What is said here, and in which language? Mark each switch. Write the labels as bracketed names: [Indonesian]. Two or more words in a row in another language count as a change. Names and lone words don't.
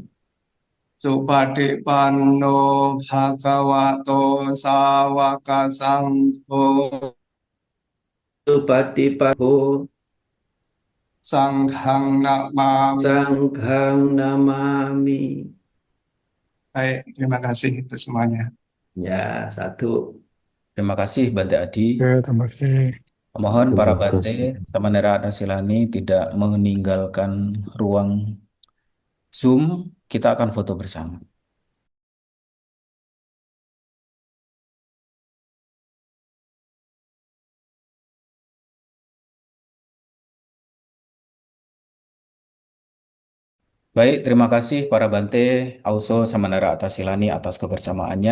[Pali] Supatipanno Bhagavato Sawaka Sangho Supatipaho Sanghang Namami. Sanghang Namami. [Indonesian] Baik, terima kasih untuk semuanya. Ya, satu. Terima kasih Bante Adi. Oke, terima kasih. Mohon para Terima Bante kasih. Samanera Adasilani tidak meninggalkan ruang Zoom. Kita akan foto bersama. Baik, terima kasih para Bante, Auso, Samanera Adasilani atas kebersamaannya.